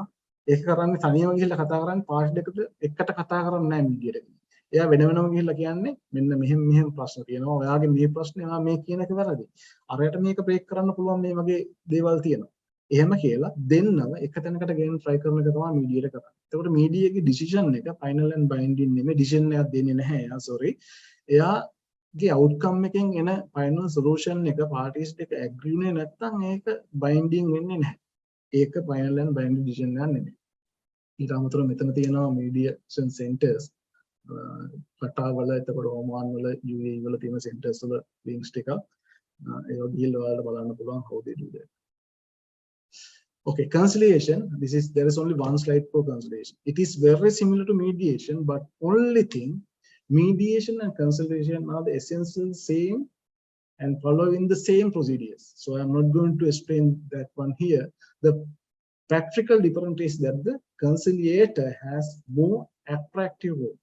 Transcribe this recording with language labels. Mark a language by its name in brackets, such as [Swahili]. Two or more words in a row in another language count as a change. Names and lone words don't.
[Sinhala] ඒක කරන්නේ තනියම ගිහිල්ලා කතා කරන්නේ පාර්ටි දෙකට එකට කතා කරන්නේ නැහැ මීඩියේට. එයා වෙන වෙනම ගිහිල්ලා කියන්නේ මෙන්න මෙහෙම ප්‍රශ්න තියෙනවා. ඔයාගේ මේ ප්‍රශ්නේ ආ මේ කියන එක වැරදි. අරයට මේක බ්‍රේක් කරන්න පුළුවන් මේ වගේ දේවල් තියෙනවා. එහෙම කියලා දෙන්නම එක තැනකට ගෙන්න try කරන එක තමයි මීඩියේට කරන්නේ. එතකොට මීඩියාගේ decision එක [English] final and binding [Sinhala] නෙමෙයි, decision එකක් දෙන්නේ නැහැ. එයා sorry. එයාගේ outcome එකෙන් එන [English] final solution [Sinhala] එක parties දෙක agree වෙන්නේ නැත්නම් ඒක binding වෙන්නේ නැහැ. ඒක [English] final and binding decision [Sinhala] එකක් නෙමෙයි. ඊට අමතරව මෙතන තියෙනවා [English] mediation centers [Sinhala] කටා වල, එතකොට ඔමාන් වල, UAE වල තියෙන centers වල links ටික ඒවා ගිහිල්ලා ඔයාලට බලන්න පුළුවන් [English] how they do that. Okay, conciliation. There is only one slide for conciliation. It is very similar to mediation, but only thing, mediation and conciliation are the essential same and following the same procedures. So I'm not going to explain that one here. The practical difference is that the conciliator has more attractive role.